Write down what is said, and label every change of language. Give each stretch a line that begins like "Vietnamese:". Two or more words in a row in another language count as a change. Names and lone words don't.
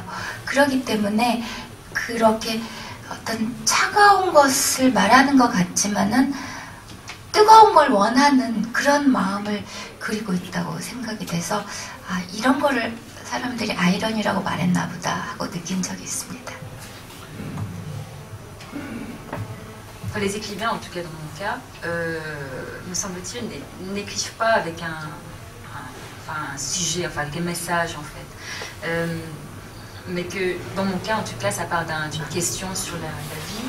Korean: 그렇기 때문에 그렇게 어떤 차가운 것을 말하는 것 같지만은 뜨거운 걸 원하는 그런 마음을 그리고 있다고 생각이 돼서 이런 거를 사람들이 아이러니라고 말했나 보다 하고 느낀 적이 있습니다.
French: Les écrivains, en tout cas dans mon cas, me semble-t-il, n'écrivent pas avec un sujet, enfin avec un message en fait. Mais que dans mon cas, en tout cas, ça part d'une question sur la vie.